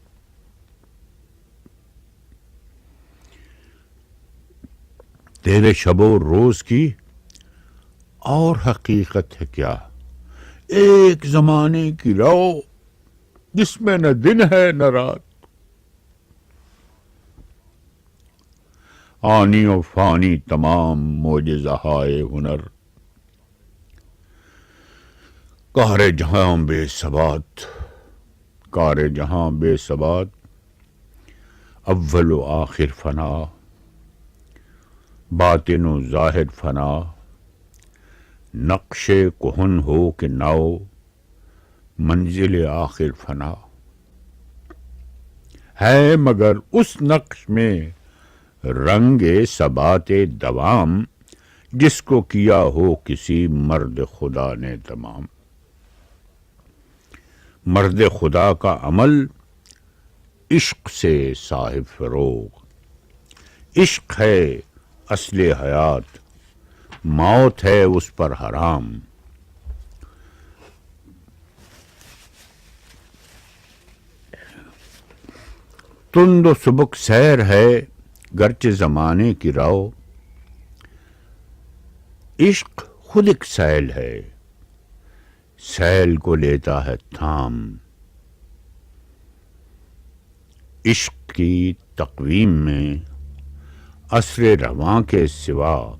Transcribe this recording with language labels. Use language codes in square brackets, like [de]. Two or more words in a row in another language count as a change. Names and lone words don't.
[ur] تیرے شب و روز کی اور حقیقت ہے کیا، ایک زمانے کی رو جس میں نہ دن ہے نہ رات، آنی و فانی تمام معجزہائے ہنر، قہر جہاں بے ثبات، کار جہاں بے ثبات، اول و آخر فنا، باطن و ظاہر فنا، نقش کہن ہو کہ نو، منزل آخر فنا ہے، مگر اس نقش میں رنگ ثبات دوام جس کو کیا ہو کسی مرد خدا نے تمام، مرد خدا کا عمل عشق سے صاحب فروغ، عشق ہے اصل حیات، موت ہے اس پر حرام، تند و سبک سیر ہے گرچہ زمانے کی رو، عشق خود ایک سیل ہے، سیل کو لیتا ہے تھام، عشق کی تقویم میں عصر رواں کے سوا